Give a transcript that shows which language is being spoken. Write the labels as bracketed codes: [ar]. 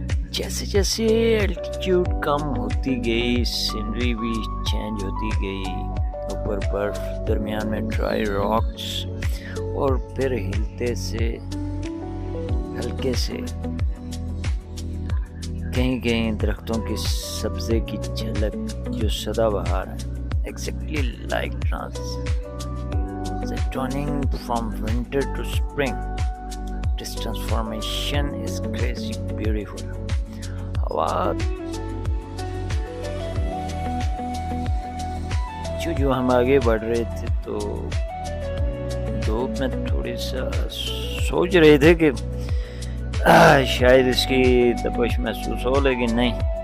[ur] جیسے جیسے الٹیٹیوڈ کم ہوتی گئی سینری بھی چینج ہوتی گئی. اوپر برف, درمیان میں ڈرائی راکس اور پھر ہلتے سے ہلکے سے کہیں کہیں درختوں کی سبزے کی جھلک جو سدا بہار ہے. [en] Exactly like transitioning from winter to spring. This transformation is crazy beautiful. [ur] ہوا جو ہم آگے بڑھ رہے تھے تو دھوپ میں تھوڑی سا سوچ رہے تھے کہ شاید اس کی تپش محسوس ہو, لیکن نہیں.